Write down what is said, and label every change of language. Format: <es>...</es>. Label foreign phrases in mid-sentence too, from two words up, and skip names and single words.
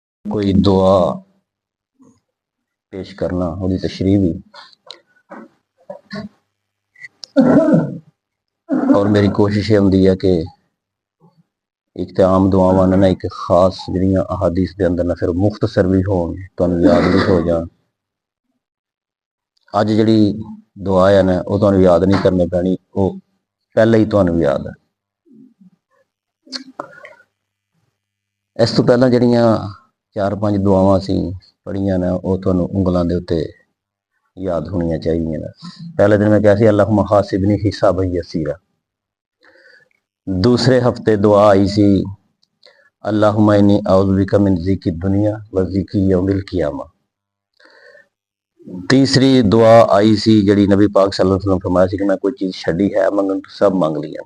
<pa>کوئی دعا پیش کرنا وہی تشریح بھی اور میری کوشش یہ ہوندی ہے کہ ایک تو عام دعاواں نہ ایک خاص جڑیاں احادیث دے اندر نہ پھر مختصر بھی ہون تانوں یاد بھی ہو جان. اج جڑی دعا ہے نا وہ تانوں یاد نہیں کرنی پینی، وہ پہلے ہی تانوں یاد ہے. اس تو پہلا جڑیاں 4-5 دعاواں سی پڑھیاں نا وہ تانوں انگلاں دے اوتے یاد ہونیاں چاہیے نا. پہلے دن میں کہا سی</pa> <ar>اللہم حاسبنی حسابا یسیرا.</ar> <pa>دوسرے ہفتے دعا آئی سی</pa> <ar>اللہم انی اعوذ بک من ضیق الدنیا و ضیق یوم القیامہ.</ar> <pa>تیسری دعا آئی سی جڑی نبی پاک</pa> <ar>صلی اللہ علیہ وسلم</ar> <pa>فرمایا سی کہ میں کوئی چیز چھڈی ہے منگن تو سب مانگ لیا.</pa>